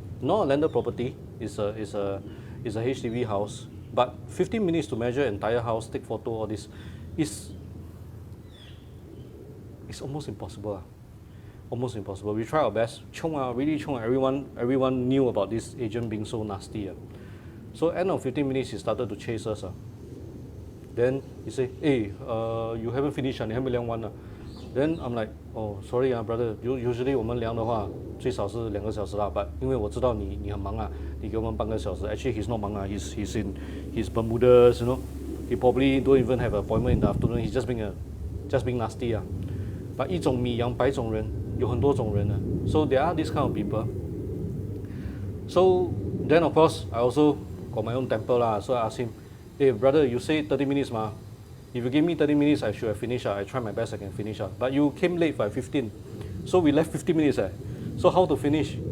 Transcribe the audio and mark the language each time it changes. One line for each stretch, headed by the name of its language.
English: Not a landed property, it's a HDB house, but 15 minutes to measure entire house, take photo, all this, it's almost impossible. Almost impossible. We try our best. Really chong. Everyone knew about this agent being so nasty. So end of 15 minutes, he started to chase us. Then he said, hey, you haven't finished, you haven't
Chinese: 量完.
English: Then I'm like, oh, sorry, brother.
Chinese: Usually 我们量的话最少是2个小时啦， but 因为我知道你很忙你给我们半个小时.
English: Actually, he's not
Chinese: 忙
English: he's in his Bermudas, he probably don't even have an appointment in the afternoon. He's just being nasty.
Chinese: But 一种米养百种人，有很多种人啊。
English: So there are these kind of people. So then of course I also got my own temper lah. So I asked him, hey brother, you say 30 minutes ma. If you give me 30 minutes, I should have finished. I try my best I can finish. But you came late by 15. So we left 15 minutes. So how to finish?